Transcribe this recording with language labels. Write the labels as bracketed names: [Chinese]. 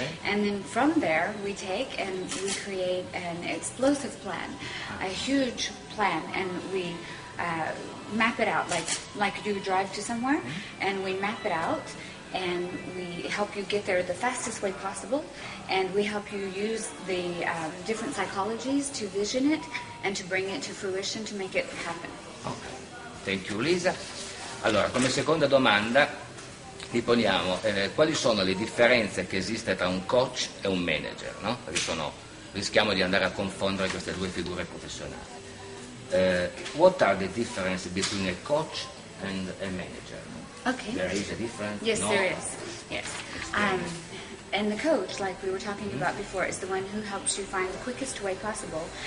[English] And then from there we take and we create an explosive plan, a huge plan, and we map it out like you drive to somewhere, and we map it out and we help you get there the fastest way possible, and we help you use the different psychologies to vision it and to bring it to fruition, to make it happen. Okay. Thank you Lisa. [Italian] Allora, come seconda domanda vi poniamo quali sono le differenze che esiste tra un coach e un manager, no? Perché rischiamo di andare a confondere queste due figure professionali. [English] What are the differences between a coach and a manager? Okay. There is a difference? Yes, No? there is. Yes. And the coach, like we were talking about before, is the one who helps you find the quickest way possible.